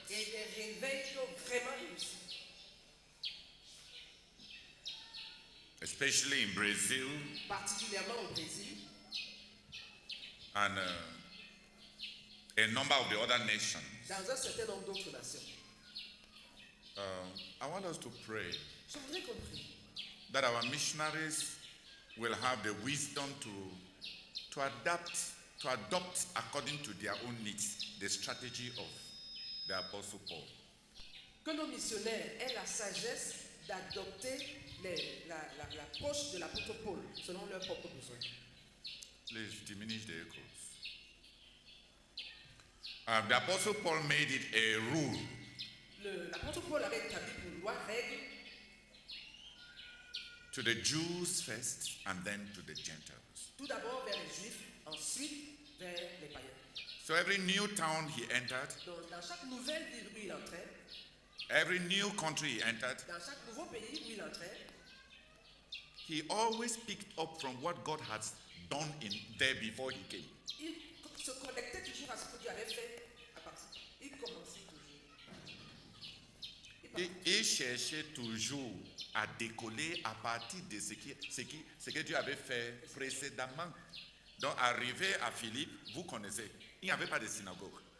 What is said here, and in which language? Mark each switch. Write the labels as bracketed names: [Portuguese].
[French] Et des réveils qui ont vraiment réussi. [English] Especially in Brazil [French] Particulièrement au Brésil [English] and a number of the other nations. [French] dans un certain nombre d'autres nations. [English] I want us to pray [French] Je voudrais qu'on prie [English] that our missionaries will have the wisdom to adopt according to their own needs the strategy of the Apostle Paul. [French] que nos missionnaires aient la sagesse d'adopter l'approche de l'apôtre Paul selon leurs propres besoins. [English] Please diminish the echoes. The Apostle Paul made it a rule [French] L'apôtre Paul avait établi une loi, règle, [English] to the Jews first and then to the Gentiles. [French] tout d'abord vers les Juifs, ensuite vers les païens. [English] So every new town he entered, [French] Donc, dans chaque nouvelle ville où il entrait, [English] every new country he entered, [French] dans chaque nouveau pays où il entrait, [English] he always picked up from what God had done in there before he came. [French] il se connectait toujours à ce que Dieu avait fait à partir. Il commençait toujours. Il cherchait toujours à décoller à partir de ce que Dieu avait fait précédemment. Donc, arrivé à Philippe, vous connaissez, il n'y avait pas de synagogue.